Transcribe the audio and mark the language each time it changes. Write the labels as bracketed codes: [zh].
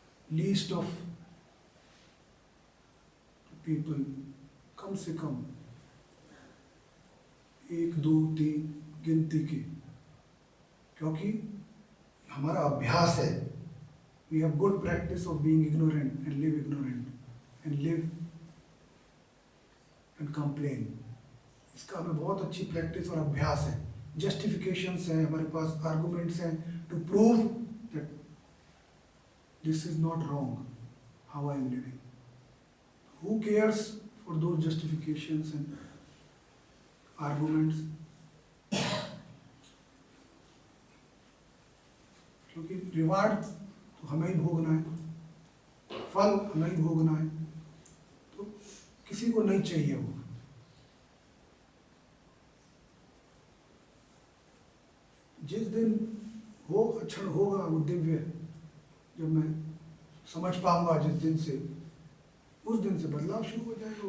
[en] least of people, [hi] कम से कम 1, 2, 3 गिनती के, क्योंकि हमारा अभ्यास है [en] We have good practice of being ignorant and live and complain. [hi] इसका हमें बहुत अच्छी प्रैक्टिस और अभ्यास है. [en] Justifications [hi] हैं, हमारे पास arguments हैं [en] to prove that this is not wrong how I am living. Who cares for those justifications and arguments? [hi] क्योंकि रिवार्ड तो हमें ही भोगना है, फल हमें ही भोगना है, तो किसी को नहीं चाहिए वो. जिस दिन हो क्षण होगा वो दिव्य, जब मैं समझ पाऊंगा जिस दिन से, उस दिन से बदलाव शुरू हो जाएगा.